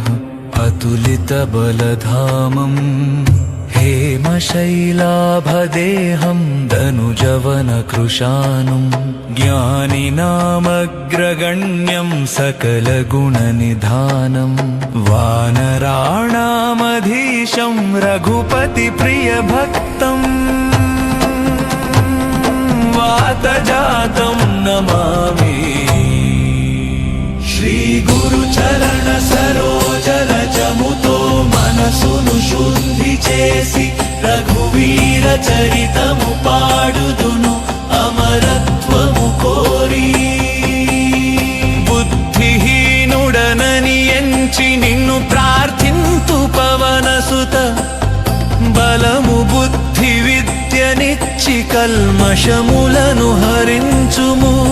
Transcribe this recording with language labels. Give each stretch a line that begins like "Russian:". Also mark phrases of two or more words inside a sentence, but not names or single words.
Sanskrit: अतुलितबलधामम् हेमशैलाभदेहं धनुजवनकृशानुं ज्ञानिनामग्रगण्यं सकलगुणनिधानं वानराणामधीशं रघुपतिप्रियभक्तं वातजातं नमामि।
Awadhi: श्रीगुरुचरण सरोजरजमुतो
Telugu: మనసును శుద్ధి చేసి రఘువీర చరితము పాడుదును అమరత్వము కోరి। బుద్ధిహీనుడనని ఎంచి నిన్ను ప్రార్థింతు పవనసుత బలము బుద్ధి విద్యనిచ్చి కల్మషములను హరించుము।